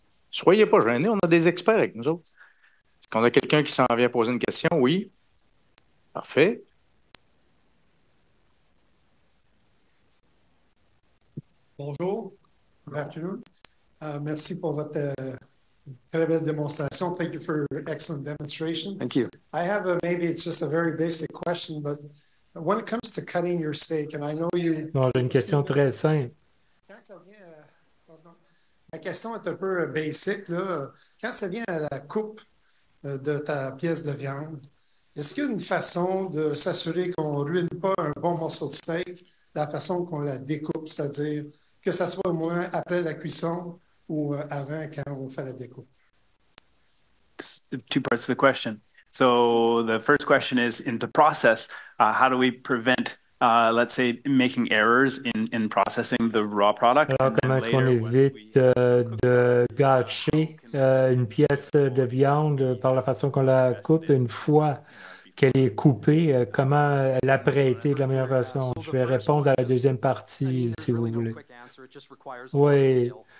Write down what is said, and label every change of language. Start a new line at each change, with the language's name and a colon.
French: Soyez pas gênés, on a des experts avec nous autres. Est-ce qu'on a quelqu'un qui s'en vient poser une question? Oui. Parfait. Bonjour.
English: Good afternoon.
French: Merci pour votre très belle démonstration.
English: Thank you for your excellent demonstration. Thank you. I have maybe it's just a very basic question, but when it comes to cutting your steak, and I know you...
French: Bon, j'ai une question très simple. Quand ça vient, pardon. La question est un peu basic, là. Quand ça vient à la coupe de ta pièce de viande, est-ce qu'il y a une façon de s'assurer qu'on ne ruine pas un bon morceau de steak, la façon qu'on la découpe, c'est-à-dire que ça soit au moins après la cuisson ou avant quand on fait la découpe?
English: Two parts of the question. So the first question is, in the process, how do we prevent, let's say, making errors in processing the raw product?
French: Alors, comment est-ce qu'on évite de gâcher une pièce de viande par la façon qu'on la coupe une fois qu'elle est coupée? Comment l'apprêter de la meilleure façon? Je vais répondre à la deuxième partie, si vous voulez. Oui.